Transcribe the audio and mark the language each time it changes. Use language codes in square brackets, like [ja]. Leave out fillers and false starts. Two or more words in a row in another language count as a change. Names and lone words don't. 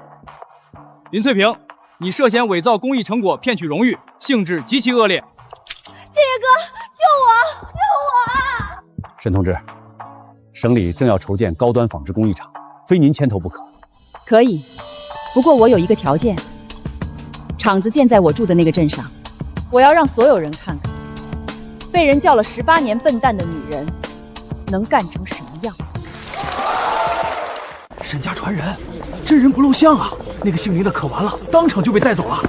[zh] 林翠萍，你涉嫌偽造工藝成果騙取榮譽，性質極其惡劣。建業哥，救我！救我啊！沈同志，省里正要筹建高端紡織工藝廠，非您牽頭不可。可以，不過我有一個條件，廠子建在我住的那個鎮上，我要讓所有人看看，被人叫了18年笨蛋的女人，能幹成什麼樣。沈家傳人，真人不露相啊！那個姓林的可完了，當場就被帶走了。